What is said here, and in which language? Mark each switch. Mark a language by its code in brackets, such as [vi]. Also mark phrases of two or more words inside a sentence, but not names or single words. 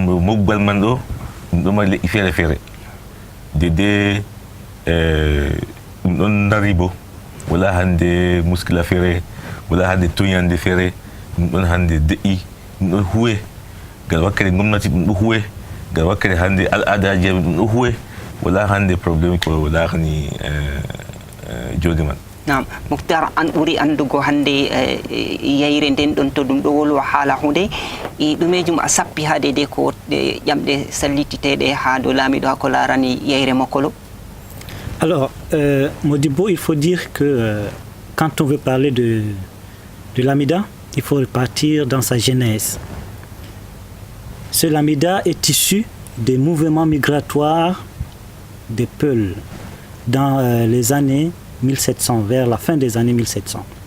[ff] mogbal man ɗo ɗum ɗo mari leƴƴi feere feere dede ɗum ɗon dari bo wala hande muskila feere wala hande toñande feere ɗum ɗon hande de'i ɗum ɗon huwe ngal wakkere gomnati ɗum ɗo huwe ngal wakkere hande al'adaji ɗum ɗo huwe wala hande probléme ko larani joni man. Naam, Muktar an ɓuri andugo hande yeyre nden ɗon to ɗum ɗo wolwa haala hunde e ɗumejum a sappi ha de ko ƴamɗe sallititeɗe ha dow laamiɗo ha ko larani yeyre Mokolo. [fr] Alors, Modibo, il faut dire que quand on veut parler de l'Amida, il faut repartir dans sa genèse. Ce Lamida est issu des mouvements migratoires des Peuls dans les années 1700, vers la fin des années 1700.